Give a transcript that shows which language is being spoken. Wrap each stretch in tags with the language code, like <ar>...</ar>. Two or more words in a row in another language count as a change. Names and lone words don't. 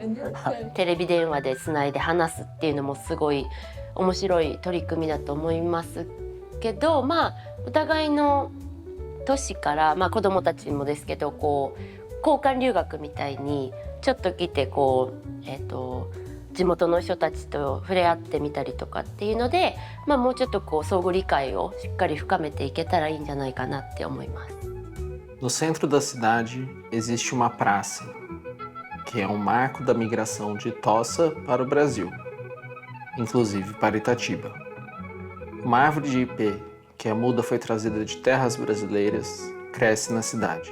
<ja>テレビ電話でつないで話すっていうのもすごい面白い取り組みだと思いますけど、お互いの都市から、子どもたちもですけど、こう交換留学みたいにちょっと来て地元の人たちと触れ合ってみたりとかっていうので、もうちょっと相互理解をしっかり深めていけたらいいんじゃないかなって思います。</ja> <pt>No centro da cidade existe uma praça, que é um marco da migração de Tosa para o Brasil, inclusive para Itatiba. Uma árvore de ipê, que a muda foi trazida de terras brasileiras, cresce na cidade.</pt>